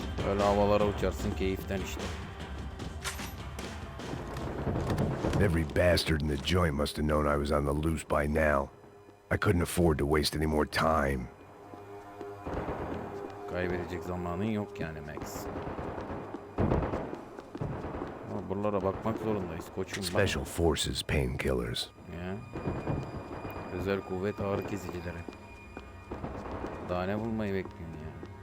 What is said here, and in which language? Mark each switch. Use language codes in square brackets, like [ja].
[tr] Öyle havalara uçarsın keyiften işte. [en] Every bastard in the joint must have known I was on the loose by now. I couldn't afford to waste any more time. [tr] Kaybedecek zamanın yok yani Max. Ama buralara bakmak zorundayız koçum. [en] Special Forces painkillers. Ya. [tr] Özel kuvvet ağrı kesicileri. Daha ne bulmayı bekliyorsun ya?